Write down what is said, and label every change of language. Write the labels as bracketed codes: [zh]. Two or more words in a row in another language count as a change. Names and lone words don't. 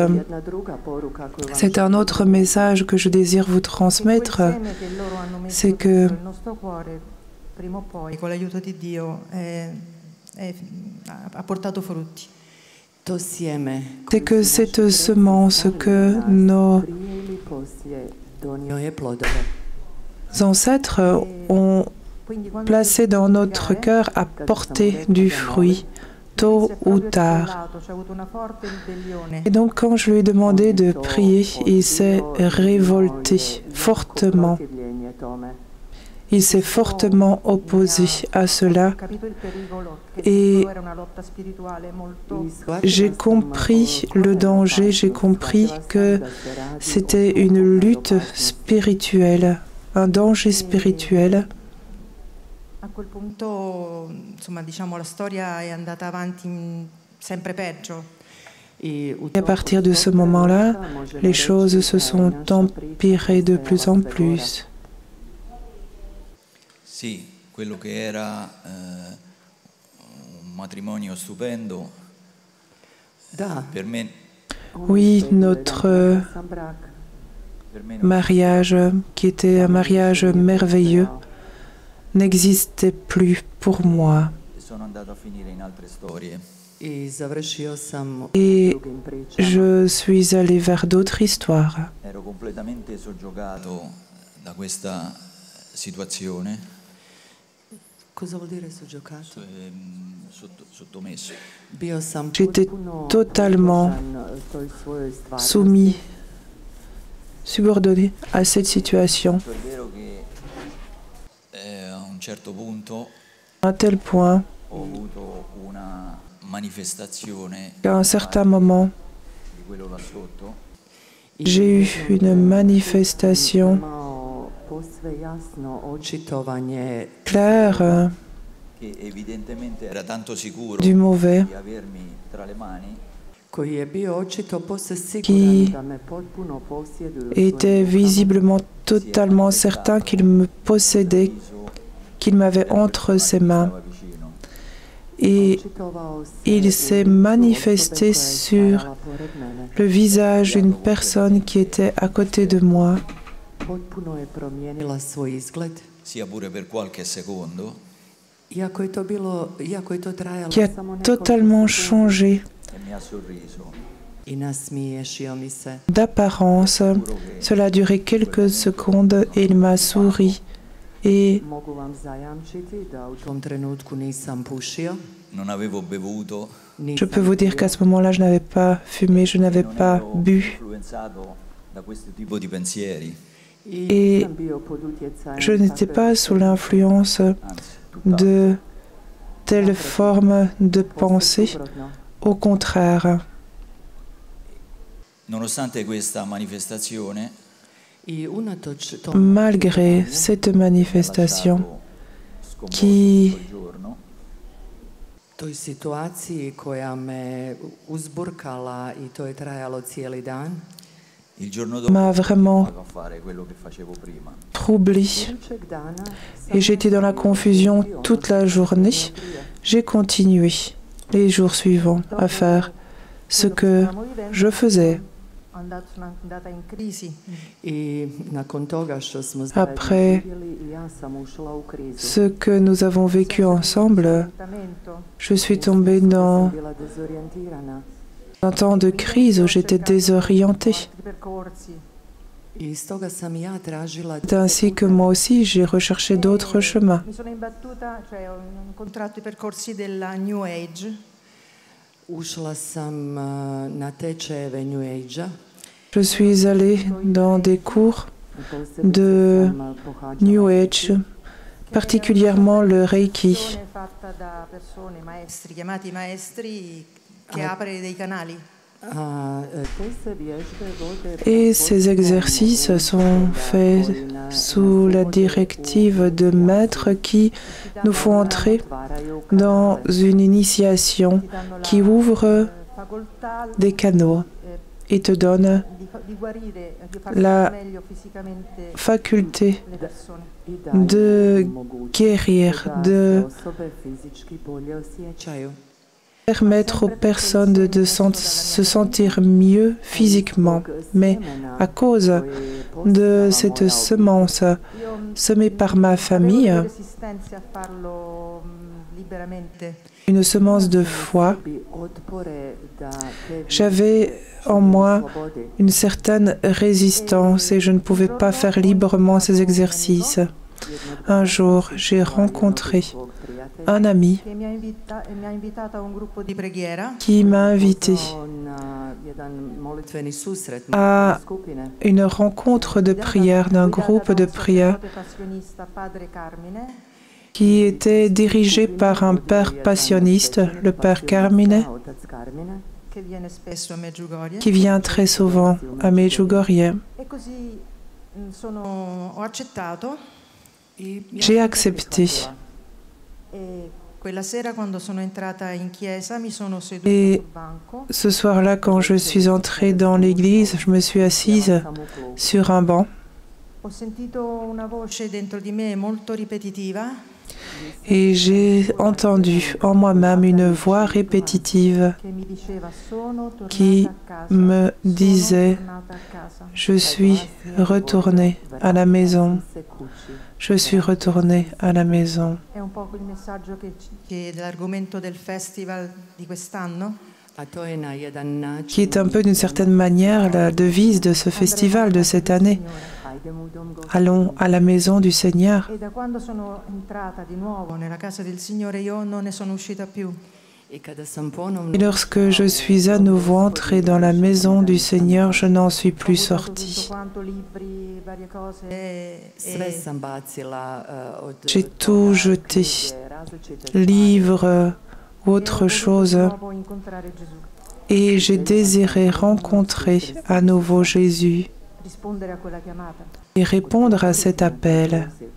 [fr] C'est un autre message que je désire vous transmettre, c'est que [it] prima o poi, con l'aiuto di Dio, ha portato frutti. [fr] C'est que cette semence que nos ancêtres ont placée dans notre cœur a porté du fruit, tôt ou tard. Et donc quand je lui ai demandé de prier, il s'est révolté fortement. Il s'est fortement opposé à cela et j'ai compris le danger, j'ai compris que c'était une lutte spirituelle, un danger spirituel. [it] A quel punto, insomma, diciamo, la storia è andata avanti sempre peggio. [fr] Et à partir de ce moment-là, les choses se sont empirées de plus en plus. [it] Sì, quello che era un matrimonio stupendo, per me. [fr] Oui, notre mariage, qui était un mariage merveilleux, n'existait plus pour moi. Et je suis allé vers d'autres histoires. [it] Ero completamente soggiogato da questa situazione. Cosa vuol dire soggiogato? Sottomesso. [fr] J'étais totalement soumis subordonné à cette situation, [it] È vero che a un certo punto [fr] à un tel point [it] ho avuto una manifestazione [fr] qu'à un certain moment, [it] di quello là sotto, [fr] j'ai eu une manifestation [hr] posve jasno očitovanje [fr] claire [it] che evidentemente era tanto sicuro [fr] du mauvais [it] di avermi tra le mani, [hr] koji je bio očito posve [fr] Qui [hr] siguran da me potpuno posjeduje u [fr] était visiblement totalement certain qu'il me possédait, qu'il m'avait entre ses mains. [it] stava vicino. [fr] Et il s'est manifesté sur le visage d'une personne qui était à côté de moi. [hr] potpuno je promijenila svoj izgled. [it] Sia pure per qualche secondo, [hr] Iako je to trajalo [fr] Qui a [hr] samo nekoliko [fr] totalement [hr] sekundi [fr] changé [it] e mi ha sorriso. [hr] i nasmiješio mi se. [fr] d'apparence. Cela a duré quelques secondes et il m'a souri. Et [hr] Mogu vam zajamčiti da u tom trenutku nisam pušio, [it] Non avevo bevuto, [fr] je peux vous dire qu'à ce moment-là, je n'avais pas fumé, je n'avais [it] non [fr] pas [it] ero bu. influenzato da questo tipo di pensieri, [fr] Et [hr] nisam bio pod utjecajem [fr] je n'étais [hr] takve [fr] pas sous l'influence [it] anzi, tutt'altro. [fr] de telle forme de pensée. [hr] suprotno. [fr] Au contraire, [it] Nonostante questa manifestazione, [hr] I unatoč tom [fr] malgré cette manifestation [it] sconvolto [fr] qui [it] quel giorno, [hr] toj situaciji koja me uzburkala i to je trajalo cijeli dan, [it] il giorno dopo [fr] m'a vraiment [it] tornavo a fare quello che facevo prima. [fr] troublée [hr] idućeg dana [fr] et j'étais dans la confusion toute la journée. J'ai continué les jours suivants à faire ce que je faisais. [it] sono andata in crisi. [hr] i nakon toga što smo [fr] Après [hr] zajedno živjeli i ja sam ušla u krizu. [fr] ce que nous avons vécu ensemble, je suis tombée dans [hr] Bila dezorijentirana [fr] un temps de crise où j'étais désorientée. [hr] i stoga sam ja tražila [fr] C'est ainsi que moi aussi, j'ai recherché d'autres chemins. [it] Mi sono imbattuta, cioè ho incontrato i percorsi della New Age. [hr] ušla sam na tečajeve New Age-a. [fr] Je suis allée dans des cours de New Age, particulièrement le Reiki. [it] Fatta da persone, maestri, chiamati maestri, che apre dei canali. [hr] Te se vježbe vode [fr] Et ces exercices sont faits sous la directive de maîtres qui nous font entrer dans une initiation qui ouvre [it] Facoltà [fr] des canaux et te donne [it] di guarire, di far [fr] la [it] meglio fisicamente [fr] faculté [it] le persone. [hr] i daje [fr] de [hr] mogućnost [fr] guérir, [hr] da [fr] de [hr] se osobe fizički bolje osjećaju. [fr] permettre aux personnes de se sentir mieux physiquement. Mais à cause de cette semence semée par ma famille, [it] Avevo resistenze a farlo liberamente. [fr] une semence de foi, [hr] Bi otpore da te [fr] j'avais en moi [hr] slobode [fr] une certaine résistance et je ne pouvais pas faire librement ces exercices. Un jour, j'ai rencontré [hr] svog prijatelja [fr] un ami [it] Che mi ha invitata a un gruppo di preghiera. [fr] qui m'a invité [hr] na jedan molitveni susret [fr] à [hr] skupine. [fr] une rencontre de prière d'un groupe de prière [it] Passionista Padre Carmine. [fr] qui était dirigé par un père passionniste, le père Carmine, [hr] Otac Carmine. [it] Che viene spesso a Medjugorje. [fr] qui vient très souvent à Medjugorje. [it] E così ho accettato. [hr] I ja [fr] J'ai [hr] sam [fr] accepté. [hr] prihvatila. [it] E quella sera quando sono entrata in chiesa mi sono seduta [fr] Et [it] sul banco. [fr] ce soir-là, quand je suis entrée dans l'église, je me suis assise [hr] Sam u klubu. [fr] sur un banc [it] Ho sentito una voce dentro di me molto ripetitiva [fr] et j'ai entendu en moi-même une voix répétitive [it] che mi diceva sono tornata [fr] qui [it] a casa. [fr] me disait [it] Sono tornata a casa. [fr] « Je suis retournée à la maison, [hr] Se kući. [fr] je suis retournée à la maison ». [it] È un po' il messaggio che dell'argomento del festival di quest'anno. [hr] A to je na jedan način. [fr] qui est un peu d'une certaine manière la devise de ce festival de cette année. [hr] Hajdemo u dom Gospoda. [fr] Allons à la maison du Seigneur. [it] E da quando sono entrata di nuovo nella casa del Signore io non ne sono uscita più. [fr] Et lorsque je suis à nouveau entrée dans la maison du Seigneur, je n'en suis plus sortie. J'ai tout jeté, livres, autre chose, et j'ai désiré rencontrer à nouveau Jésus et répondre à cet appel.